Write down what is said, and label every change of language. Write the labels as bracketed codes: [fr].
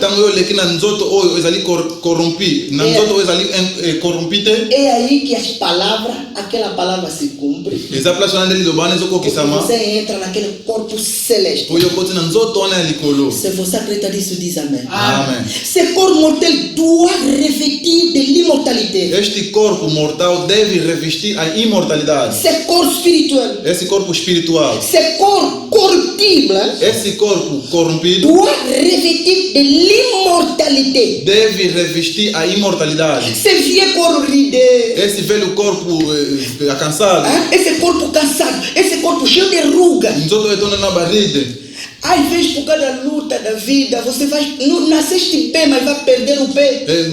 [ln] Tango oyo eleki na nzoto oyo ezali corrompi na nzoto oyo ezali corrompi te. [pt] é aí que as palavras, aquela palavra se cumpre. [ln] Eza place wana nde liloba wana ezokokisama [pt] Você entra naquele corpo celeste. [ln] oyo ekoti na nzoto wana ya likolo. [pt] Se você acredita nisso, diz amém. Amen. [fr] Ce corps mortel doit revêtir de l'immortalité. [pt] Este corpo mortal deve revestir a imortalidade. [fr] Ce corps spirituel, [pt] Esse corpo espiritual, [fr] ce corps corruptible [pt] esse corpo corrompido [fr] doit revêtir de l'immortalité. [pt] deve revestir a imortalidade. [fr] Ce vieux corps ridé, [pt] Esse velho corpo cansado, esse corpo cansado, esse corpo cheio de rugas. [ln] nzoto etona na barriga. [pt] Às vezes, por causa da luta da vida, você vai, não nasceste bem, mas vai perder o pé.